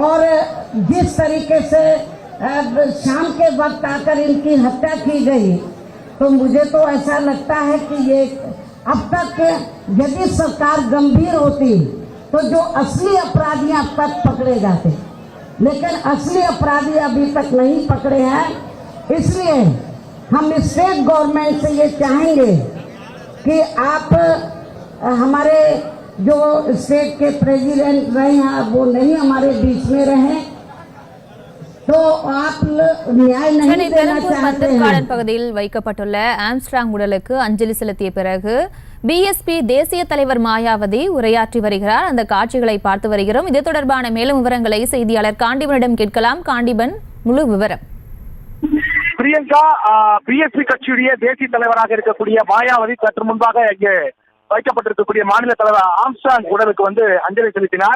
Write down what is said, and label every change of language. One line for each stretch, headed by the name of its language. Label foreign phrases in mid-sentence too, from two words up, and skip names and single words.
Hindi: और जिस तरीके से शाम के वक्त आकर इनकी हत्या की गई, तो मुझे तो ऐसा लगता है कि ये अब तक यदि सरकार गंभीर होती तो जो असली अपराधी अब तक पकड़े जाते, लेकिन असली अपराधी अभी तक नहीं पकड़े हैं। इसलिए हम
English: state government
Hindi: से ये चाहेंगे कि आप हमारे जो स्टेट के प्रेसिडेंट रहे हैं वो नहीं हमारे बीच में रहे, तो आप न्याय नहीं
Tamil: சென்னை
Hindi: देना
Tamil: பெரம்பூர்
Hindi: चाहते
Tamil: பந்தர்கார்டன்
Hindi: हैं।
Tamil: பகுதியில் வைக்கப்பட்டுள்ள ஆம்ஸ்ட்ராங் உடலுக்கு அஞ்சலி செலுத்திய பிறகு பிஎஸ்பி தேசிய தலைவர் மாயாவதி உரையாற்றி வருகிறார். அந்த காட்சிகளை பார்த்து வருகிறோம். இது தொடர்பான மேலும் விவரங்களை செய்தியாளர் காண்டிபனிடம் கேட்கலாம். காண்டிபன், முழு விவரம். பிரியங்கா, பிஎஸ்பி கட்சியுடைய தேசிய தலைவராக இருக்கக்கூடிய மாயாவதி சற்று முன்பாக இங்கே வைக்கப்பட்டிருக்கக்கூடிய மாநில தலைவர் ஆம்ஸ்ட்ராங் உடலுக்கு அஞ்சலி செலுத்தினார்.